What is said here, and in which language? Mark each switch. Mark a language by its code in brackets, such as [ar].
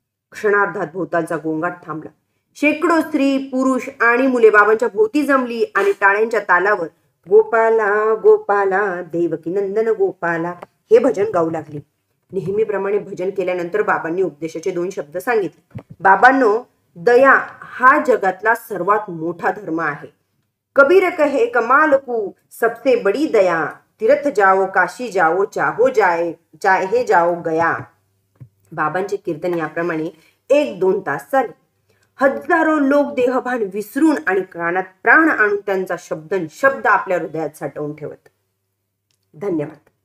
[mr] क्षणार्धात भोवतालचा गोंगाट थांबला. शेकडो स्त्री, पुरुष आणि मुले बाबांच्या भोवती जमली आणि टाळ्यांच्या तालावर गोपाला गोपाला देवकी नंदन गोपाला हे भजन गाऊ लागली. नेहमीप्रमाणे भजन केल्यानंतर बाबांनी उपदेशाचे 2 शब्द सांगितले. बाबांनो, दया हा जगातला सर्वात मोठा धर्म आहे. [hi] कबीर कहे कमाल को सबसे बड़ी दया, तीर्थ जाओ काशी जाओ चाहो जाए चाहे जाओ गया. [mr] बाबांचे कीर्तन याप्रमाणे 1-2 तास चालले. हजारो लोक देहभान विसरून आणि कानात प्राण आणून त्यांचा शब्द आपल्या हृदयात साठवून ठेवत. धन्यवाद.